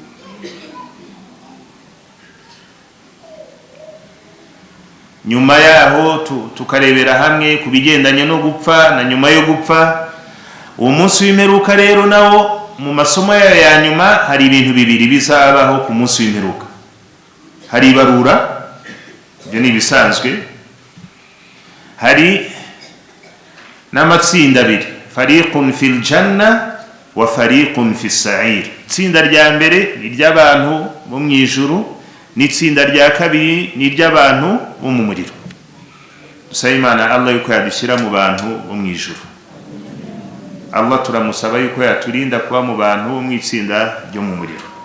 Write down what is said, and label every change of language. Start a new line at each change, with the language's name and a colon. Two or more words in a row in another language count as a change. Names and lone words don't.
Kinyarwanda: Nyuma yaho tukarebera hamwe ku bigendanye no gupfa na nyuma yo gupfa. Uwo munsi w'imperuka rero nawo mu masomo ya nyuma hari ibintu bibiri bizabaho ku munsi w'imperuka. Hari ibarura, ibyo ni ibisanzwe. Hari n'amatsinda abiri,
Arabic: فريق في الجنة وفريق في السعير.
Kinyarwanda: Itsinda rya mbere ni ry'abantu bo mu ijuru, n'itsinda rya kabiri ni ry'abantu bo mu muriro. Dusaba Imana Allah yuko yadushyira mu bantu bo mu ijuru. Allah turamusaba yuko yaturinda kuba mu bantu bo mu itsinda ryo mu muriro.